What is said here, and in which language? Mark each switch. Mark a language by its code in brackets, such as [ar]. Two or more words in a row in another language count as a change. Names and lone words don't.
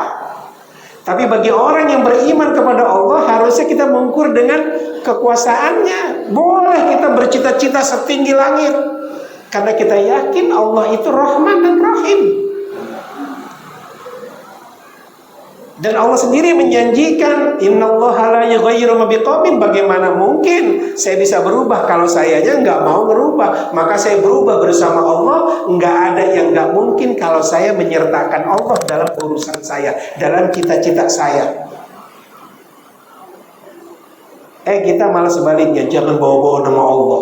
[id] Tapi bagi orang yang beriman kepada Allah, harusnya kita mengukur dengan kekuasaannya. Boleh kita bercita-cita setinggi langit, karena kita yakin Allah itu Rahman dan Rahim. Dan Allah sendiri menjanjikan, [ar] إن الله لا يغير ما بقوم. [id] Bagaimana mungkin saya bisa berubah kalau sayanya nggak mau berubah? Maka saya berubah bersama Allah. Nggak ada yang nggak mungkin kalau saya menyertakan Allah dalam urusan saya, dalam cita-cita saya. Kita malah sebaliknya, jangan bawa-bawa nama Allah.